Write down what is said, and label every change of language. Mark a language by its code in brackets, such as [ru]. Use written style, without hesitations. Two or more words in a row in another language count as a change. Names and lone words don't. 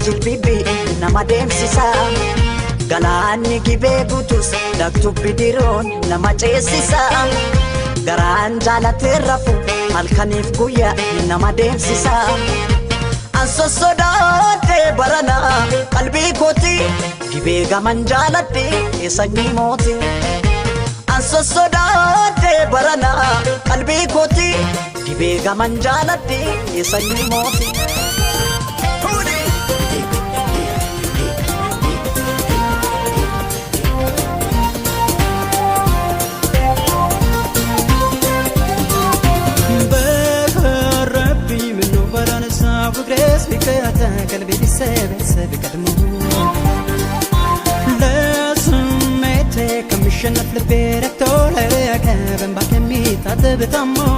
[om] jilbibi nama deemsisa Galaanni gibee guutus daktu bidiru nama ceesisa garaan jaalatee rafu halkaniif guyyaa nama deemsisa Anso sodaate barana qalbii kooti gibee gaman jaaladhi sanyii mooti Anso sodaate barana qalbii kooti gibee gaman jaaladhi sanyii mooti [am] በረቢ ምነው በራንሳ ፍቅሬስ ቢከታ ቀልቤ ቢሰበሰብ ቀድሞ ከሚሸነፍ ልቤ ረክቶ ለረከ በእንባ ከሚታጠብ ታሞ